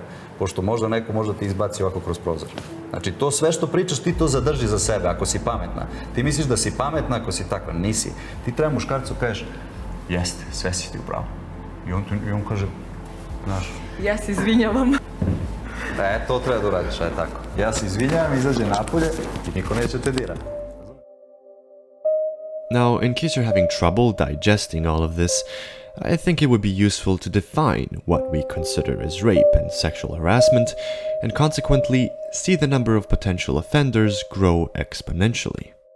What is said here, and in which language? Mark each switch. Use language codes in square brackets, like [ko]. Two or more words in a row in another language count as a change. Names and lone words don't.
[sr] Pošto možda neko možda ti izbaci ovako kroz prozor. Znači to sve što pričaš ti to zadrži za sebe ako si pametna. Ti misliš da si pametna ako si takva, nisi. Ti treba muškarcu kažeš jeste, sve si ti upravo. I on kaže, znaš... Ja se izvinjavam. To treba da uradiš, tako. Ja se izvinjavam, izađe napolje i niko neće te dirati. [en] Now, in case you're having trouble digesting all of this, I think it would be useful to define what we consider as rape and sexual harassment, and consequently see the number of potential offenders grow exponentially.